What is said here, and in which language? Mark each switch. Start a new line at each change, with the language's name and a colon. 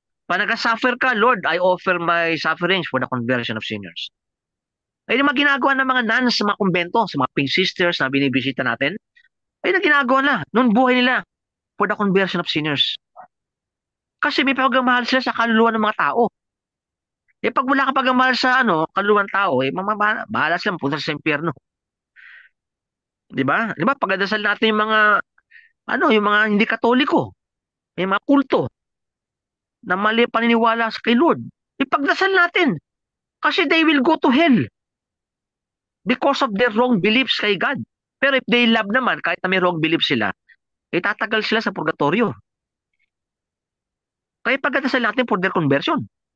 Filipino: Pag nag-suffer ka,
English: Lord, I offer my sufferings for the conversion of sinners.
Filipino: Ay, yung mga ginagawa ng mga nuns sa mga kumbento, sa mga pink sisters na binibisita natin, ay na ginagawa na, noon buhay nila,
English: for the conversion of sinners.
Filipino: Kasi may pagmamahal sila sa kaluluwa ng mga tao. Eh, pag wala ka pagmamahal sa kaluluwa ng tao, eh, bahala sila, punta sa impyerno. Di ba? Di ba? Pagdasal natin yung mga hindi katoliko, yung mga kulto, na mali paniniwala kay Lord. Ipagdasal natin.
English: Kasi they will go to hell because of their wrong beliefs
Filipino: kay God. Pero if they love naman, kahit na may wrong beliefs sila, itatagal sila sa purgatorio. Kaya pagdasal natin
English: for their conversion.